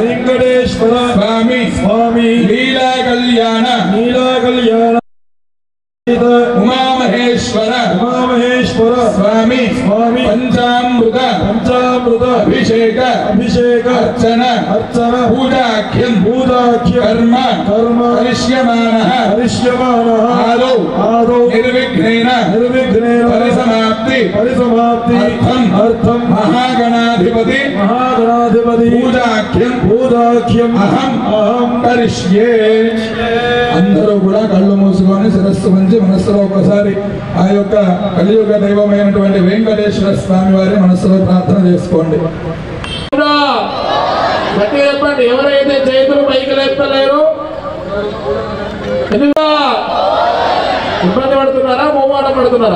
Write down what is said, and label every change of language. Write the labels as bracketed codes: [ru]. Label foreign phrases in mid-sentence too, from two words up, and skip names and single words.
[sa] स्वामी लीला कल्याण उमा महेश्वर स्वामी पंचामृत अभिषेक अर्चन पूजाख्यं कर्म करिष्यमानः आदौ निर्विघ्नेन परिसमाप्ति अर्थं महागणाधिपति पूजाख्यं अहं करिष्ये। [te] అందరూ కూడా కళ్ళు మూసుకొని శిరస్సు వంచి మనస్సులో ఒకసారి ఆ యొక్క కలియుగ దైవమైనటువంటి వెంకటేశ్వర స్వామి వారి మనస్సులో ప్రార్థన చేసుకోండి. చెప్పండి, ఎవరైతే చేతులు పైకి లేపలేరు ఇబ్బంది పడుతున్నారా, మొహమాటం పడుతున్నారా?